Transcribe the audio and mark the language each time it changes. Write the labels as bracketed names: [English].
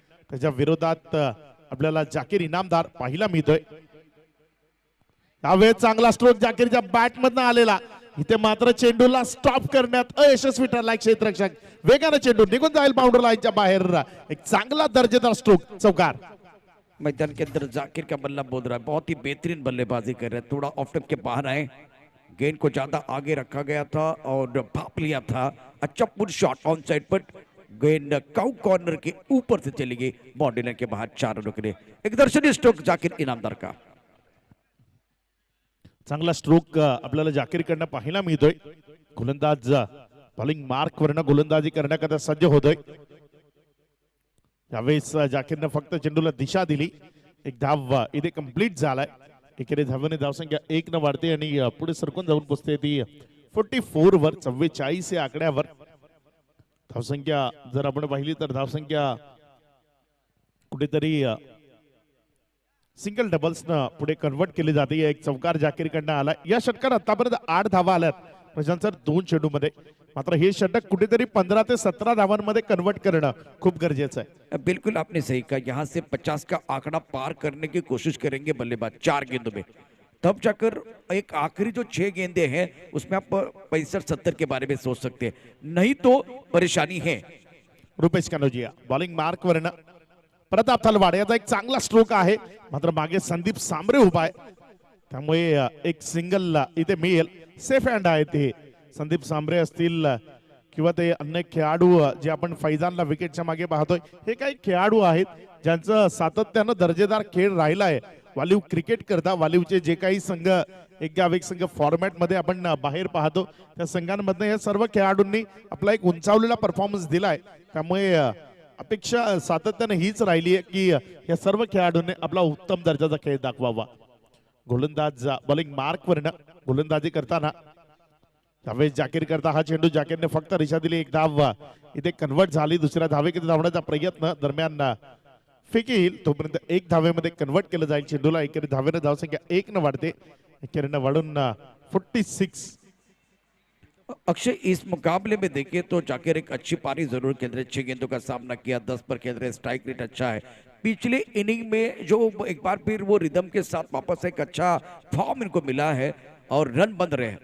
[Marathi] त्याच्या विरोधात आपल्याला जाकीर इनामदार पाहायला मिळतोय. यावेळेस चांगला स्ट्रोक जाकीरच्या बॅट मधनं आलेला. इथे मात्र चेंडूला स्टॉप करण्यात अयशस्वी ठरलाय क्षेत्ररक्षक. वेगाने चेंडू निघून जाईल बाउंड्री लाईनच्या बाहेर. एक चांगला दर्जेदार स्ट्रोक चौकार. [Hindi] मैदान के अंदर जाकिर का बल्ला बोल रहा है, बहुत ही बेहतरीन बल्लेबाजी कर रहे हैं. थोड़ा ऑफ स्टंप के बाहर आए, गेंद को ज्यादा आगे रखा गया था और भाप लिया था. अच्छा पुट शॉट ऑन साइड पर गेंद काउ कॉर्नर के ऊपर से चली गई बाउंड्री लाइन के बाहर. 4 रनों के लिए एक दर्शनीय स्ट्रोक जाकिर इनामदार का. [Marathi] चांगला स्ट्रोक आपल्याला जाकीर कडनं पाहायला मिळतोय. गोलंदाज बॉलिंग मार्क वरनं गोलंदाजी करण्याकरता सज्ज होतोय. यावेळेस जाकीरनं फक्त चेंडूला दिशा दिली. एक धाव इथे कंप्लीट झालाय. एकेरी धावेने धावसंख्या 1 न वाढते आणि पुढे सरकून जाऊन पोचते ती 44 वर. 44 या आकड्यावर धावसंख्या जर आपण पाहिली तर धावसंख्या कुठेतरी सिंगल डबल्स न पुढे कन्वर्ट केली जाते. एक चौकार जाकीर कडनं आला. या षटकात आतापर्यंत 8 धावा आल्यात प्रशांत सर 2 चेंडूमध्ये. मात्र हे षटक कुठेतरी 15 ते 17 धावांमध्ये कन्वर्ट करणं खूप गरजेचं आहे. [Hindi] बिल्कुल आपने सही कहा, यहाँ से 50 का आंकड़ा पार करने की कोशिश करेंगे बल्लेबाज 4 गेंदों में. तब जाकर एक आखिरी जो 6 गेंदे हैं उसमें आप 65-70 के बारे में सोच सकते हैं, नहीं तो परेशानी है. [Marathi] रुपेश कनोजिया बॉलिंग मार्क वरनं प्रताप तलवाड याचा एक चांगला स्ट्रोक आहे. मात्र मागे संदीप सांबरे उभा आहे, त्यामुळे एक सिंगल इथे मिळेल. सेफ हँड आहे ते. संदीप सांबरे असतील किंवा ते अन्य खेळाडू जे आपण फैजानला विकेटच्या मागे पाहतोय, हे काही खेळाडू आहेत ज्यांचं सातत्यानं दर्जेदार खेळ राहिला आहे. वालिव क्रिकेट करता वालिवचे जे काही संघ एक गाव एक संघ फॉर्मॅट मध्ये आपण बाहेर पाहतो त्या संघांमधनं या सर्व खेळाडूंनी आपला एक उंचावलेला परफॉर्मन्स दिलाय. त्यामुळे अपेक्षा सातत्यानं हीच राहिली आहे की या सर्व खेळाडूंनी आपला उत्तम दर्जाचा खेळ दाखवावा. गोलंदाज बॉलिंग मार्क वरनं गोलंदाजी करताना त्यावेळेस जाकीर करता हा चेंडू जाकीरने फक्त दिशा दिली. एक धाव इथे कन्वर्ट झाली. दुसऱ्या धावेकडे धावण्याचा प्रयत्न दरम्यान फेक येईल तोपर्यंत 1 धावेमध्ये कन्वर्ट केलं जाईल चेंडूला. एकेरी धावेने धावसंख्या 1 न वाढते. एकेरीनं वाढून 46. [Hindi] अक्षय, इस मुकाबले में देखिए तो जाकिर एक अच्छी पारी जरूर खेल रहे. 6 गेंदों का सामना किया, 10 पर खेल रहे. स्ट्राइक रेट अच्छा है. पिछले इनिंग में जो एक बार फिर वो रिदम के साथ वापस एक अच्छा फॉर्म इनको मिला है और रन बन रहे हैं.